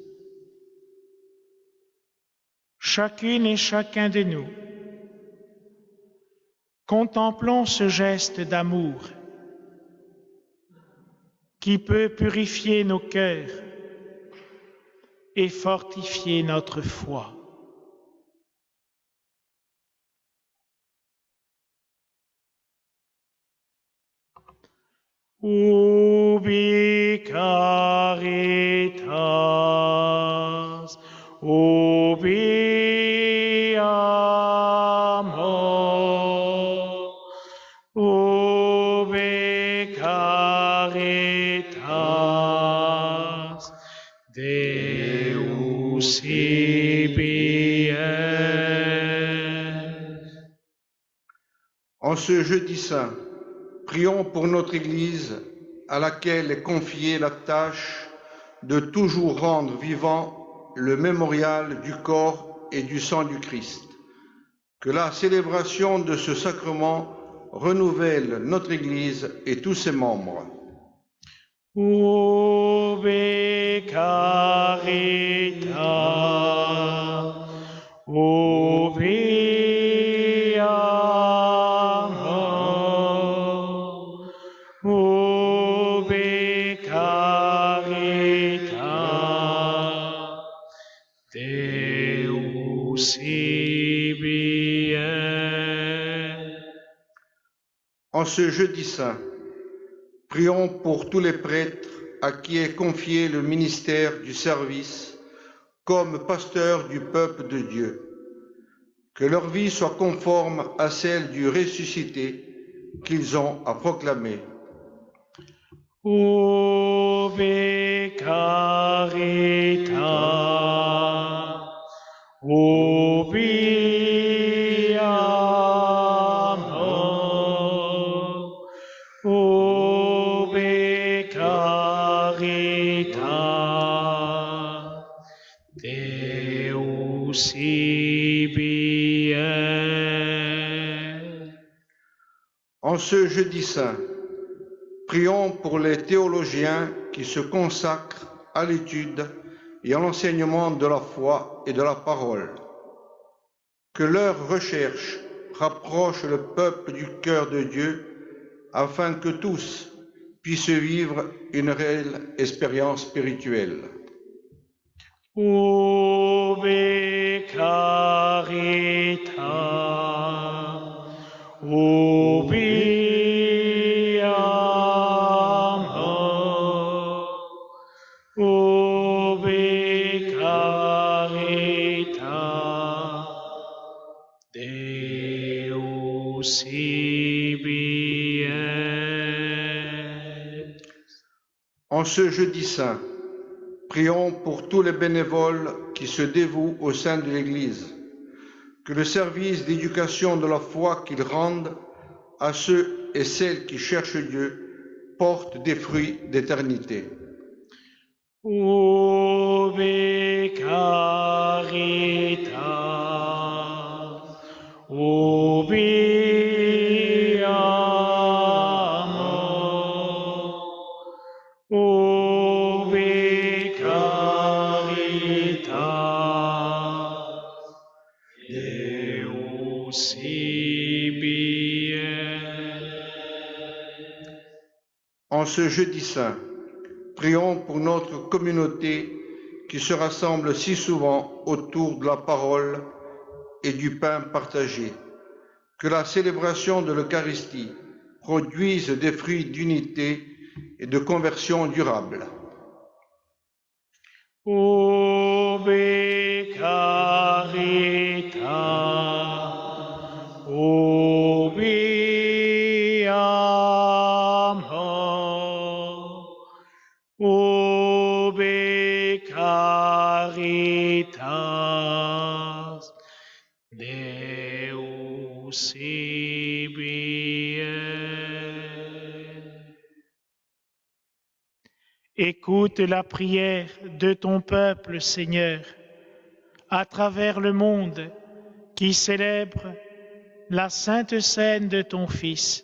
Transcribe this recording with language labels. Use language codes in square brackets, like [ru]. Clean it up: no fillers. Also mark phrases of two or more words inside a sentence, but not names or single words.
[fr] Chacune et chacun de nous, contemplons ce geste d'amour qui peut purifier nos cœurs et fortifier notre foi. [la] Ubi caritas, ubi amor, ubi caritas, Deus ibi est. [fr] En ce jeudi saint, prions pour notre Église à laquelle est confiée la tâche de toujours rendre vivant le mémorial du corps et du sang du Christ. Que la célébration de ce sacrement renouvelle notre Église et tous ses membres. [la] Ubi caritas, ubi amor, ubi caritas, Deus ibi est. [fr] En ce jeudi saint, prions pour tous les prêtres à qui est confié le ministère du service comme pasteurs du peuple de Dieu. Que leur vie soit conforme à celle du ressuscité qu'ils ont à proclamer. [la] Ubi caritas, ubi amor, ubi caritas, Deus ibi est. [fr] En ce jeudi saint, prions pour les théologiens qui se consacrent à l'étude et à l'enseignement de la foi et de la parole. Que leurs recherches rapprochent le peuple du cœur de Dieu afin que tous puissent vivre une réelle expérience spirituelle. [la] Ubi caritas, ubi amor, ubi caritas, Deus si bien. [fr] En ce jeudi saint, prions pour tous les bénévoles qui se dévouent au sein de l'Église, que le service d'éducation de la foi qu'ils rendent à ceux et celles qui cherchent Dieu porte des fruits d'éternité. [la] Ubi caritas, ubi amor, ubi caritas, Deus ibi est. [fr] En ce jeudi saint, prions pour notre communauté qui se rassemble si souvent autour de la parole et du pain partagé. Que la célébration de l'Eucharistie produise des fruits d'unité et de conversion durable. [la] Ubi caritas, ubi amor, ubi caritas, Deus ibi est. [fr] Écoute la prière de ton peuple, Seigneur, à travers le monde qui célèbre la sainte scène de ton Fils.